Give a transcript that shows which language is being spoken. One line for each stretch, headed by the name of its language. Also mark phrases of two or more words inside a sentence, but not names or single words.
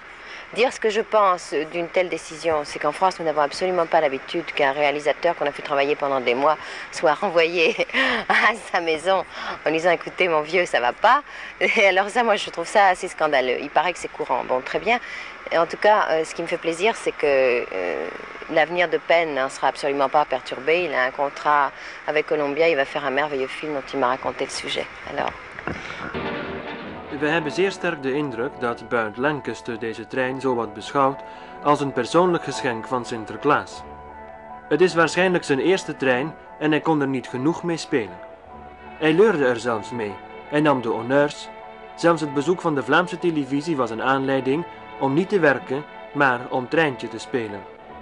French: Dire ce que je pense d'une telle décision, c'est qu'en France, nous n'avons absolument pas l'habitude qu'un réalisateur qu'on a fait travailler pendant des mois soit renvoyé à sa maison en disant « écoutez, mon vieux, ça va pas ». Et alors ça, moi, je trouve ça assez scandaleux. Il paraît que c'est courant. Bon, très bien. Et en tout cas, ce qui me fait plaisir, c'est que l'avenir de Penn n'en sera absolument pas perturbé. Il a un contrat avec Columbia. Il va faire un merveilleux film dont il m'a raconté le sujet. Alors...
Dutch: We hebben zeer sterk de indruk dat Burt Lancaster deze trein zo wat beschouwt als een persoonlijk geschenk van Sinterklaas. Het is waarschijnlijk zijn eerste trein en hij kon er niet genoeg mee spelen. Hij leurde er zelfs mee, hij nam de honneurs, zelfs het bezoek van de Vlaamse televisie was een aanleiding om niet te werken, maar om treintje te spelen.